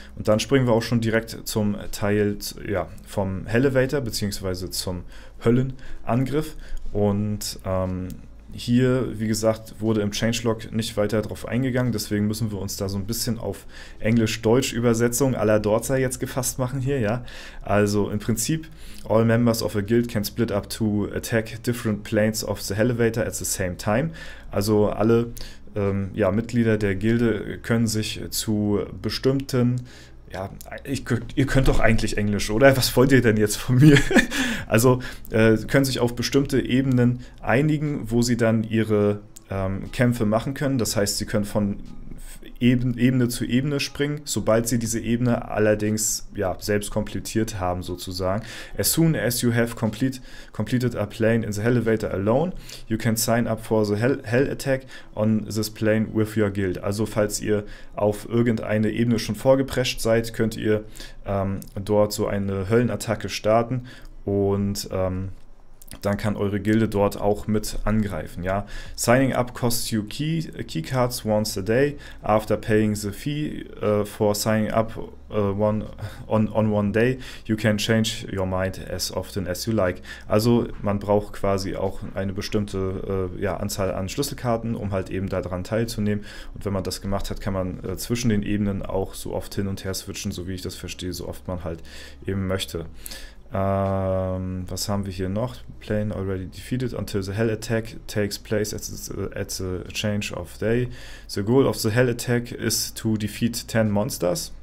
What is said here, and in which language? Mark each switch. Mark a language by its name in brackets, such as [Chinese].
[German] Und dann springen wir auch schon direkt zum Teil, ja, vom Elevator bzw. zum Höllenangriff. Und hier, wie gesagt, wurde im Changelog nicht weiter darauf eingegangen, deswegen müssen wir uns da so ein bisschen auf Englisch-Deutsch-Übersetzung à la Dorza jetzt gefasst machen hier, ja. Also im Prinzip, [English] all members of a guild can split up to attack different planes of the elevator at the same time. [German] Also alle ja, Mitglieder der Gilde können sich zu bestimmten, ja, ihr könnt doch eigentlich Englisch, oder? Was wollt ihr denn jetzt von mir? Also können sich auf bestimmte Ebenen einigen, wo sie dann ihre Kämpfe machen können. Das heißt, sie können von Ebene zu Ebene springen, sobald sie diese Ebene allerdings ja, selbst komplettiert haben, sozusagen. [English] As soon as you have completed a plane in the elevator alone, you can sign up for the Hell Attack on this plane with your guild. [German] Also falls ihr auf irgendeine Ebene schon vorgeprescht seid, könnt ihr dort so eine Höllenattacke starten und dann kann eure Gilde dort auch mit angreifen, ja. [English] Signing up costs you keycards once a day. After paying the fee for signing up on one day, you can change your mind as often as you like. [German] Also man braucht quasi auch eine bestimmte ja, Anzahl an Schlüsselkarten, um halt eben daran teilzunehmen. Und wenn man das gemacht hat, kann man zwischen den Ebenen auch so oft hin und her switchen, so wie ich das verstehe, so oft man halt eben möchte. Was haben wir hier noch? [English] Plane already defeated until the Hell Attack takes place at the change of day. The goal of the Hell Attack is to defeat 10 monsters.